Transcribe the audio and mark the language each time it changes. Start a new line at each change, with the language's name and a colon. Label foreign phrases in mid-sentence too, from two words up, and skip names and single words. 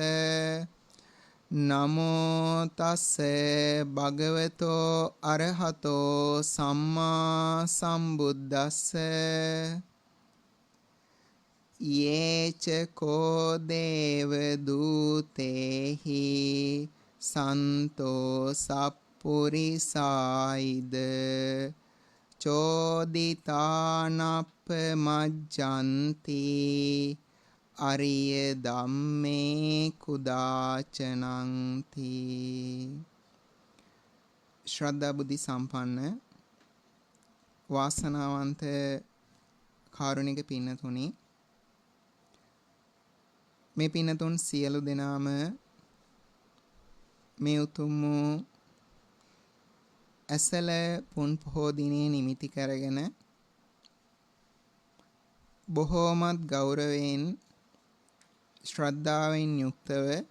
Pali: නමෝ තස්ස භගවතෝ අරහතෝ සම්මා සම්බුද්දස්ස යේච කෝ දේව දූතේහි සන්තෝ සප්පුරිසායිද චෝදිතානප්ප මජ්ජන්ති අරිය ධම්මේ කුදාචනන්ති.
Sinhala: ශ්‍රද්ධා බුද්ධි සම්පන්න වාසනාවන්ත කාරුණික පින්නතුනි, මේ පින්නතුන් සියලු දෙනාම මේ උතුම් වූ ඇසළ පුන් පොහෝ දිනේ නිමිති කරගෙන බොහෝමත් ගෞරවයෙන් ශ්‍රද්ධාවෙන් යුක්තව